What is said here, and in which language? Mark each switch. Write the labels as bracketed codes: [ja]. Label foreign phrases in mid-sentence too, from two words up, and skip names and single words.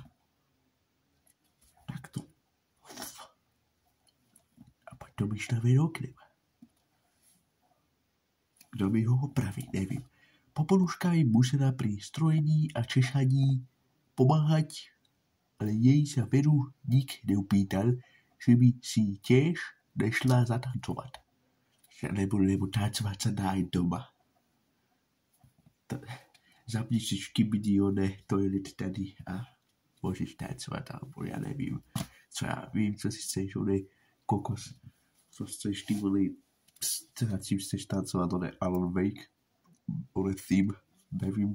[sk] Takto. A potom išla ven oknem. [cs] Kdo mi ho opraví, nevím. [sk] Popoluška jim musela pri strojení a češaní pomáhať, ale jej sa veru nik neupýtal, že by si tiež nešla zatancovat. [cs] Že nebudu tancovat se dá i doma. Zapni si škybidí toilet tady a můžeš tancovat, alebo já nevím. Co já vím, co si chceš, kokos. Co chceš, ty vole, nad čím chceš tancovat, Alan Wake, theme, nevím.